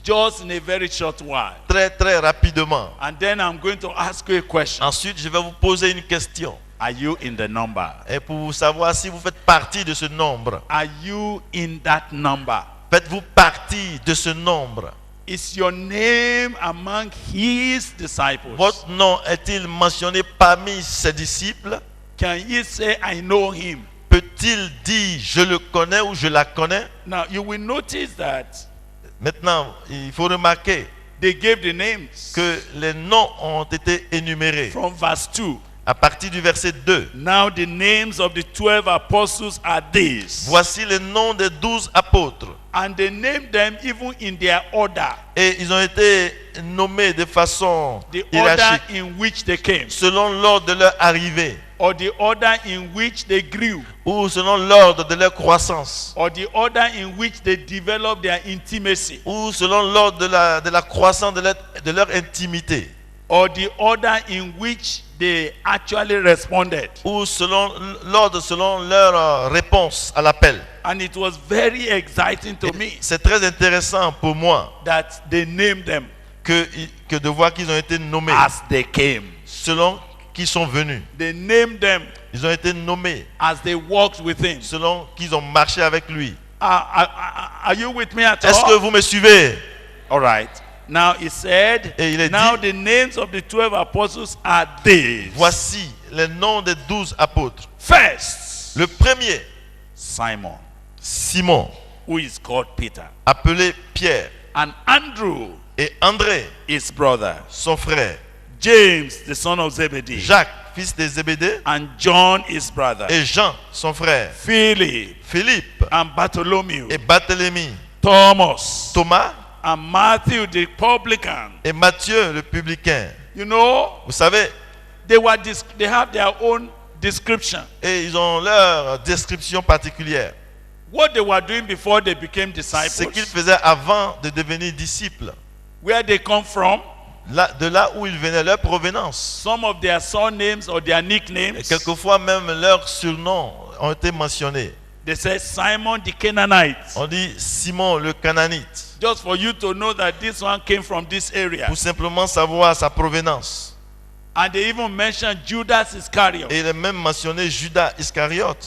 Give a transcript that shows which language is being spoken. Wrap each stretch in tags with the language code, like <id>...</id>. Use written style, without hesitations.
<en>Just in a very short while.</en> <fr>très très rapidement.</fr> <en>And then I'm going to ask you a question.</en> <fr>Ensuite, je vais vous poser une question.</fr> <en>Are you in the number?</en> <fr>Et pour savoir si vous faites partie de ce nombre.</fr> <en>Are you in that number?</en> <fr>Faites-vous partie de ce nombre?</fr> <en>Is your name among his disciples?</en> <fr>Votre nom est-il mentionné parmi ses disciples?</fr> <en>Can he say, I know him?</en> <fr>Peut-il dire je le connais ou je la connais?</fr> <en>Now you will notice that</en> <fr>Maintenant, il faut remarquer</fr> <en>they gave the names</en> <fr>que les noms ont été énumérés.</fr> <en>from verse 2.</en> <fr>À partir du verset 2,</fr> <en>Now the names of the 12 apostles are these.</en> <fr>voici les noms des 12 apôtres.</fr> <en>And they named them even in their order.</en> <fr>Et ils ont été nommés de façon</fr> <en>The order</en> <fr>hiérarchique,</fr> <en>in which they came.</en> <fr>selon l'ordre de leur arrivée,</fr> <en>Or the order in which they grew.</en> <fr>ou selon l'ordre de leur croissance,</fr> <en>Or the order in which they developed their intimacy.</en> <fr>ou selon l'ordre de la croissance de leur intimité,</fr> <en>Or the order in which they actually responded.</en> <fr>ou selon l'ordre selon leur réponse à l'appel.</fr> <en>And it was very exciting to me</en> <fr>C'est très intéressant pour moi</fr> <en>that they named them</en> <fr>que de voir qu'ils ont été nommés</fr> <en>as they came.</en> <fr>selon qui sont venus.</fr> <en>They named them</en> <fr>Ils ont été nommés</fr> <en>as they walked with him.</en> <fr>selon qu'ils ont marché avec lui.</fr> <en>Are you with me at</en> <fr>Est-ce que</fr> <en>all?</en> <fr>vous me suivez?</fr> <en>All right. Now he said,</en> <fr>Et il est</fr> <en>now</en> <fr>dit-</fr> <en>the names of the 12 apostles are these.</en> <fr>Voici les noms des 12 apôtres.</fr> <en>First,</en> <fr>Le premier,</fr> <en>Simon,</en> <fr>Simon,</fr> <en>who is called Peter,</en> <fr>appelé Pierre,</fr> <en>and Andrew,</en> <fr>et André,</fr> <en>his brother,</en> <fr>son frère,</fr> <en>James, the son of Zebedee,</en> <fr>Jacques, fils de Zébédée,</fr> <en>and John, his brother,</en> <fr>et Jean, son frère,</fr> <en>Philip,</en> <fr>Philippe,</fr> <en>and Bartholomew,</en> <fr>et Barthélemy,</fr> <en>Thomas,</en> <fr>Thomas,</fr> <en>and Matthew, the publican.</en> <fr>et Matthieu, le publicain.</fr> <en>You know,</en> <fr>Vous savez,</fr> <en>they have their own description.</en> <fr>et ils ont leur description particulière.</fr> <en>What they were doing before they became</en> <fr>Ce qu'ils</fr> <en>disciples,</en> <fr>faisaient avant de devenir disciples.</fr> <en>where they come from,</en> <fr>De là où ils venaient, leur provenance.</fr> <en>some of their surnames or their</en> <fr>Et</fr> <en>nicknames,</en> <fr>quelquefois même leurs surnoms ont été mentionnés.</fr> <en>they say Simon the Canaanite,</en> <fr>On dit Simon le Cananite,</fr> <en>just for you to know that this one came from this area.</en> <fr>pour simplement savoir sa provenance.</fr> <en>And they even mentioned Judas Iscariot,</en> <fr>Et il est même mentionné Judas Iscariote.</fr>